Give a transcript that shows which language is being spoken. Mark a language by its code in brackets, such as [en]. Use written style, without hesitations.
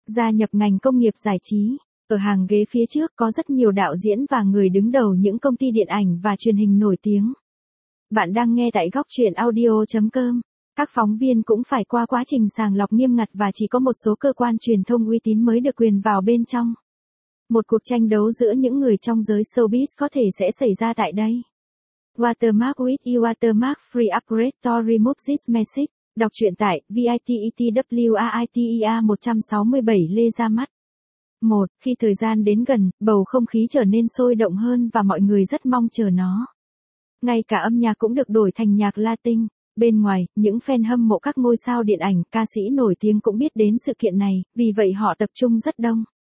[vi] Gia nhập ngành công nghiệp giải trí. Ở hàng ghế phía trước có rất nhiều đạo diễn và người đứng đầu những công ty điện ảnh và truyền hình nổi tiếng. Bạn đang nghe tại góc truyện audio.com. Các phóng viên cũng phải qua quá trình sàng lọc nghiêm ngặt và chỉ có một số cơ quan truyền thông uy tín mới được quyền vào bên trong. Một cuộc tranh đấu giữa những người trong giới showbiz có thể sẽ xảy ra tại đây. [en] Watermark with you, watermark free upgrade to remove this message. [vi] Đọc truyện tại VITETWAITEA 167 Lê ra mắt. 1. Khi thời gian đến gần, bầu không khí trở nên sôi động hơn và mọi người rất mong chờ nó. Ngay cả âm nhạc cũng được đổi thành nhạc Latin. Bên ngoài, những fan hâm mộ các ngôi sao điện ảnh, ca sĩ nổi tiếng cũng biết đến sự kiện này, vì vậy họ tập trung rất đông.